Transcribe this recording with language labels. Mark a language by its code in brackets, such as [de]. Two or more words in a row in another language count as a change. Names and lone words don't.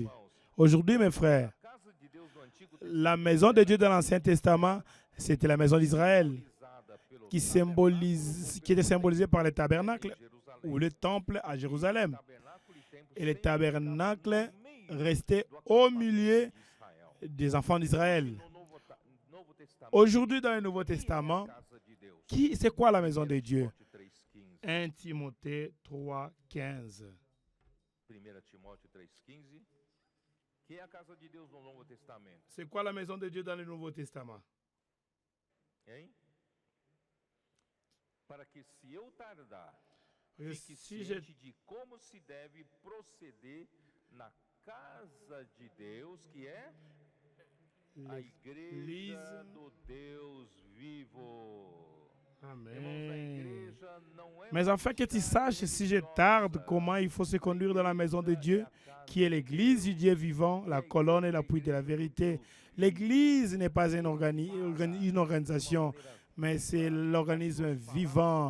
[fr] Aujourd'hui, mes frères, la maison de Dieu dans l'Ancien Testament, c'était la maison d'Israël, qui était symbolisée par le tabernacle ou le temple à Jérusalem. Et le tabernacle restait au milieu des enfants d'Israël. Aujourd'hui, dans le Nouveau Testament, c'est quoi la maison de Dieu? 1 Timothée 3, 15. [pt] 1 Timóteo 3,15, que é a casa de Deus no Novo Testamento. [fr] C'est quoi la maison de Dieu dans le Nouveau Testament? Hein? [pt] Para que se eu tardar, fique [fr] Si [pt] ciente de como se deve proceder na casa de Deus, que é a igreja do Deus vivo. Amen. [fr] Mais afin que tu saches, si je tarde, comment il faut se conduire dans la maison de Dieu, qui est l'église du Dieu vivant, la colonne et l'appui de la vérité. L'église n'est pas une organisation, mais c'est l'organisme vivant.